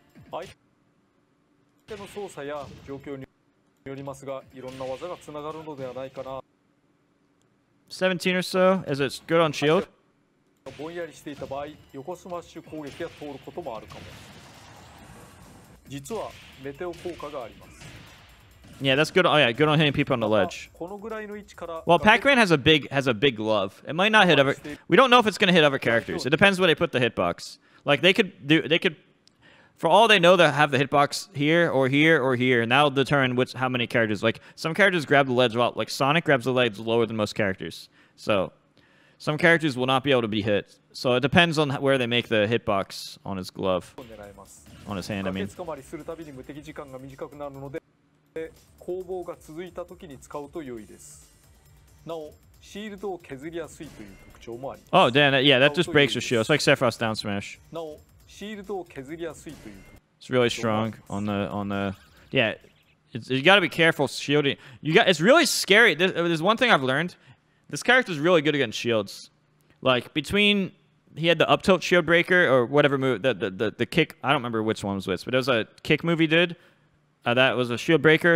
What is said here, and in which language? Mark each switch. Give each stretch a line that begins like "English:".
Japanese: 相手の操作や状況によりますが、いろんな技がつながるのではないかな。
English: 17 or so. Is it good on shield?
Japanese: ぼんやりしていた場合、横スマッシュ攻撃が通ることもあるかも。実はメテオ効果があります。
English: Yeah, that's good. Oh yeah, good on hitting people on the ledge.
Japanese: このぐらいの位置から
English: Well, Pac-Man has a big glove. It might not hit other. We don't know if it's gonna hit other characters. It depends where they put the hitbox. Like they could, for all they know, they have the hitbox here or here or here, and that'll determine how many characters. Like some characters grab the ledge well. Like Sonic grabs the ledge lower than most characters. So some characters will not be able to be hit. So it depends on where they make the hitbox on his glove, on his hand. I mean.
Japanese: 捕まりするたびに無敵時間が短くなるので、攻防が続いた時に使うと良いです。なお、シールドを削りやすいという特徴もあります。
English: Oh, damn! Yeah, that just breaks your shield. It's like Sephiroth's down smash.
Japanese: なお、シールドを削りやすいという。
English: It's really strong on the. Yeah, you got to be careful shielding. It's really scary. There's one thing I've learned. This character's really good against shields. Like between he had the up tilt shield breaker or whatever move, the kick. I don't remember which one was which, but there was a kick move he did. That was a shield breaker.